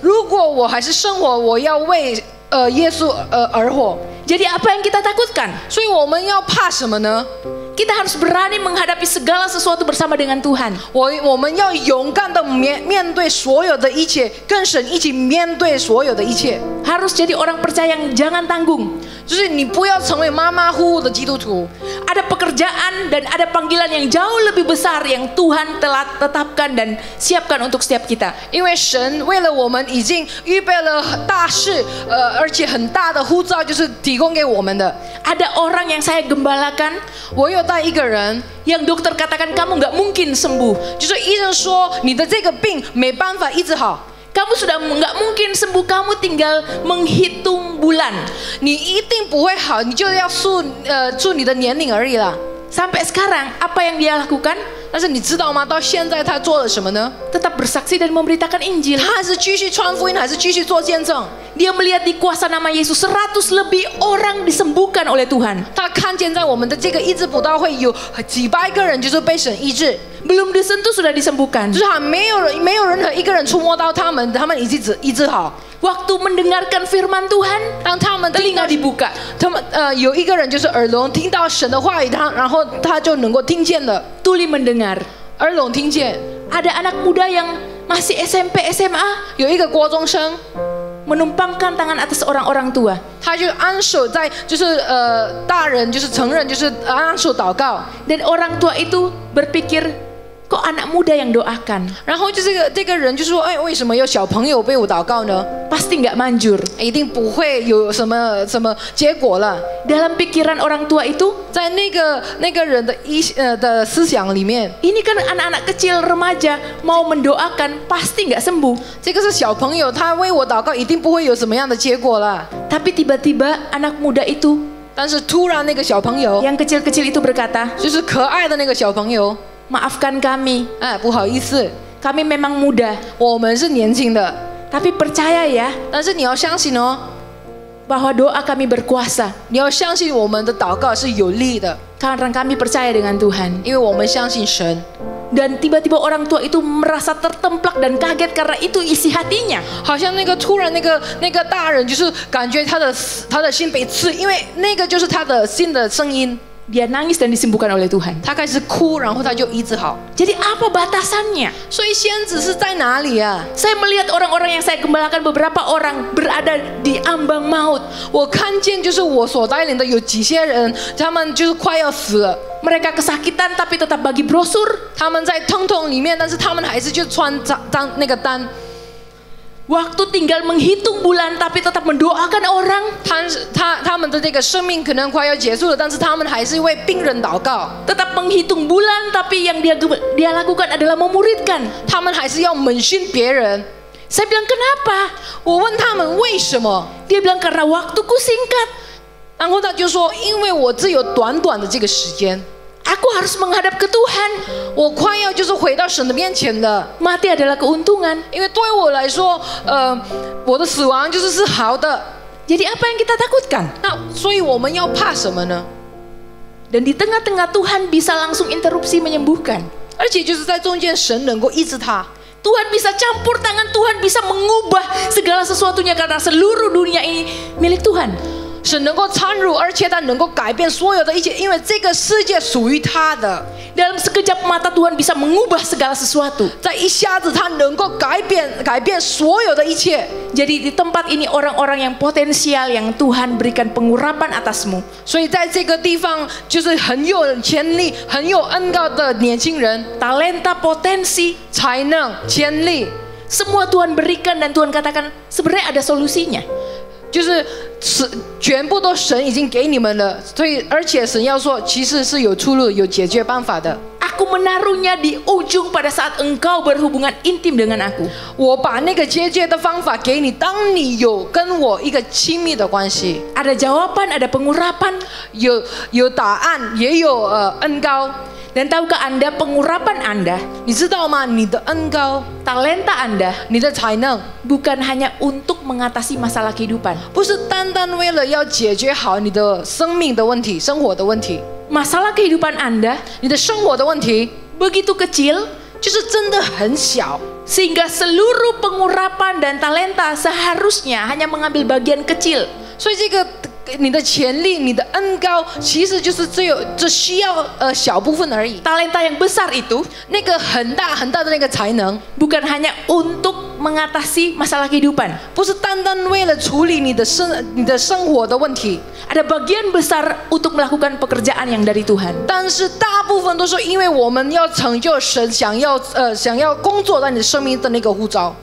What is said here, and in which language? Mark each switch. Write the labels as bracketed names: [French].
[Chinese] 如果我还是生活，我要为耶稣而活。 [Indonesian] Jadi apa yang kita takutkan? [Chinese] 所以我们要怕什么呢？ [Indonesian] Kita harus berani menghadapi segala sesuatu bersama dengan Tuhan. [Chinese] 我们要勇敢的面对所有的一切，跟神一起面对所有的一切。 [Indonesian] Harus jadi orang percaya yang jangan tanggung. [Chinese] 就是你不要成为马马虎虎的基督徒。 [Indonesian] Ada pekerjaan dan ada panggilan yang jauh lebih besar yang Tuhan telah tetapkan dan siapkan untuk setiap kita. [Chinese] 因为神为了我们已经预备了大事，而且很大的呼召，就是提供给我们的。 [Indonesian] Ada orang yang saya gembalakan [Chinese] 我有带一个人， [Indonesian] yang dokter katakan kamu nggak mungkin sembuh. [Chinese] 就是医生说你的这个病没办法医治好， [Indonesian] Kamu sudah nggak mungkin sembuh, kamu tinggal menghitung bulan. [Chinese] 你一定不会好，你就要数你的年龄而已啦。 [Indonesian] Sampai sekarang apa yang dia lakukan? [Chinese] 但是你知道吗？到现在他做了什么呢？ [Indonesian] Tetap bersaksi dan memberitakan Injil. [Chinese] 他还是继续传福音，还是继续做见证？ [Indonesian] Dia melihat di kuasa nama Yesus 100 lebih orang disembuhkan oleh Tuhan. [Chinese] 他看见在我们的这个医治布道会有几百个人就是被神医治， [Indonesian] Belum disentuh sudah disembuhkan. [Chinese] 就是还没有任何一个人触摸到他们已经医治好。 [Indonesian] Waktu mendengarkan firman Tuhan, [Chinese] 当他们听到 [Indonesian] telinga dibuka. [Chinese] 他们有一个人就是耳聋，听到神的话语，然后他就能够听见了， [Indonesian] Tuli mendengar. [Chinese] 耳聋听见。 [Indonesian] Ada anak muda yang masih SMP, SMA [Chinese] 有一个国中生， [Indonesian] menumpangkan tangan atas orang-orang tua. [Chinese] 他就安手在就是大人就是承认就是安手祷告， [Indonesian] Dan orang tua itu berpikir, kok anak muda yang doakan? [Chinese] 然后就这个人就说，哎，为什么有小朋友为我祷告呢？ [Indonesian] Pasti nggak manjur. [Chinese] 一定不会有什么结果了。 [Indonesian] Dalam pikiran orang tua itu, [Chinese] 在那个人的思想里面， [Indonesian] ini kan anak-anak kecil remaja mau mendoakan pasti nggak sembuh. [Chinese] 这个是小朋友，他为我祷告，一定不会有什么样的结果了。 [Indonesian] Tapi tiba-tiba anak muda itu, [Chinese] 但是突然那个小朋友， [Indonesian] yang kecil-kecil itu berkata, [Chinese] 就是可爱的那个小朋友， [Indonesian] maafkan kami, [Chinese] 哎，不好意思， [Indonesian] kami memang muda. [Chinese] 我们是年轻的， [Indonesian] Tapi percaya ya, [Chinese] 但是你要相信哦， [Indonesian] bahwa doa kami berkuasa. [Chinese] 你要相信我们的祷告是有力的， [Indonesian] Karena kami percaya dengan Tuhan. [Chinese] 因为我们相信神。 [Indonesian] Dan tiba-tiba orang tua itu merasa tertemplak dan kaget karena itu isi hatinya. [Chinese] 好像突然那个大人就是感觉他的心被刺，因为那个就是他的心的声音。 [Indonesian] Dia nangis dan disembuhkan oleh Tuhan. [Chinese] 他开始哭，然后他就医治好。 [Indonesian] Jadi apa batasannya? [Chinese] 所以先知是在哪里啊？ [Indonesian] Saya melihat orang-orang yang saya gembalakan, beberapa orang berada di ambang maut. [Chinese] 我看见就是我所带领的有几些人，他们就是快要死了。 [Indonesian] Mereka kesakitan tapi tetap bagi brosur. [Chinese] 他们在疼痛里面，但是他们还是就穿那个单。 [Indonesian] Waktu tinggal menghitung bulan tapi tetap mendoakan orang. [Chinese] 他们的这个生命可能快要结束了，但是他们还是为病人祷告。 [Indonesian] Tetap menghitung bulan tapi yang dia lakukan adalah memuridkan. [Chinese] 他们还是要门训别人。 [Indonesian] Saya bilang kenapa? [Chinese] 我问他们为什么？ [Indonesian] Dia bilang karena waktuku singkat. [Chinese] 然后他就说，因为我只有短短的这个时间， [Indonesian] Aku harus menghadap ke Tuhan. [Chinese] 我快要就是回到神的面前的。 [Indonesian] Mati adalah keuntungan. [Chinese] 因为对我来说，我的死亡是好的。 [Indonesian] Jadi apa yang kita takutkan? [Chinese] 那所以我们要怕什么呢？ [Indonesian] Dan di tengah-tengah Tuhan bisa langsung interupsi menyembuhkan. [Chinese] 而且就是在中间，神能够医治他。 [Indonesian] Tuhan bisa campur tangan, Tuhan bisa mengubah segala sesuatunya karena seluruh dunia ini milik Tuhan. [Chinese] 神能够参入，而且他能够改变所有的一切，因为这个世界属于他的。 [Indonesian] Dalam sekejap mata Tuhan bisa mengubah segala sesuatu. [Chinese] 在一下子，他能够改变所有的一切。 [Indonesian] Jadi di tempat ini orang-orang yang potensial yang Tuhan berikan pengurapan atasmu. [Chinese] 所以在这个地方，就是很有潜力、很有恩高的年轻人， [Indonesian] Talenta, potensi, [Chinese] 才能、潜力， [Indonesian] semua Tuhan berikan dan Tuhan katakan sebenarnya ada solusinya. [Chinese] 就是全部都神已经给你们了。所以，而且神要说，其实是有出路、有解决办法的。 [Indonesian] Aku aku menaruhnya di ujung pada saat engkau berhubungan intim dengan aku. [Chinese] 我把那个结界的方法给你，当你有跟我一个亲密的关系， [Indonesian] Ada jawaban, ada pengurapan. [Chinese] 有答案，也有恩膏。 [Indonesian] Dan tahukah Anda pengurapan Anda, [Chinese] 你知道吗？你的恩膏， [Indonesian] talenta Anda [Chinese] 你的才能， [Indonesian] bukan hanya untuk mengatasi masalah kehidupan. [Chinese] 不是单单为了要解决好你的生命的问题、生活的问题， [Indonesian] Masalah kehidupan Anda [Chinese] 你的生活的问题 [Indonesian] begitu kecil [Chinese] 就是真的很小， [Indonesian] sehingga seluruh pengurapan dan talenta seharusnya hanya mengambil bagian kecil. [Chinese] 所以这个你的潜力、你的恩膏，其实就是只需要小部分而已。 [Indonesian] Talenta yang besar itu [Chinese] 那个很大很大的那个才能， [Indonesian] bukan hanya untuk mengatasi masalah kehidupan. [Chinese] 不是单单为了处理你的生活的问题， [Indonesian] Ada bagian besar untuk melakukan pekerjaan yang dari Tuhan. [Chinese] 但是大部分都是因为我们要成就神想要工作在你生命的那个呼召。